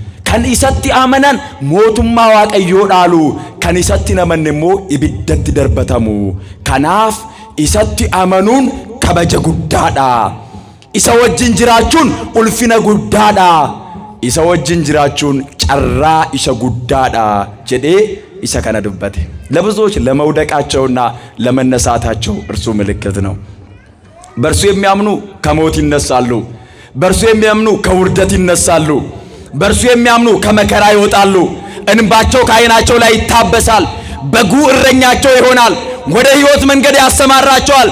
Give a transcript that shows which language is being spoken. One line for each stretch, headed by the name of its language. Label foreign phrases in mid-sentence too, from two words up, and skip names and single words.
Oromo: kan isatti amanan mootummaa waaqayyoo dhaalu kan isatti namanne immoo ibiddatti darbatamu. Kanaaf isatti amanuun kabaja guddaadha. Isa wajjin jiraachuun ulfina guddaadha. Isa wajjin jiraachuun carraa isa guddaadha jedhee isa kana dubbate።
Amharic: ለብዙዎች ለመውደቃቸውና ለመነሳታቸው እርሱ ምልክት ነው። በእርሱ የሚያምኑ ከሞት ይነሳሉ። በእርሱ የሚያምኑ ከውርደት ይነሳሉ። በእርሱ የሚያምኑ ከመከራ ይወጣሉ። እንባቸው ከዓይናቸው ላይ ይታበሳል። በጉ እረኛቸው ይሆናል። ወደ ሕይወት መንገድ ያሰማራቸዋል።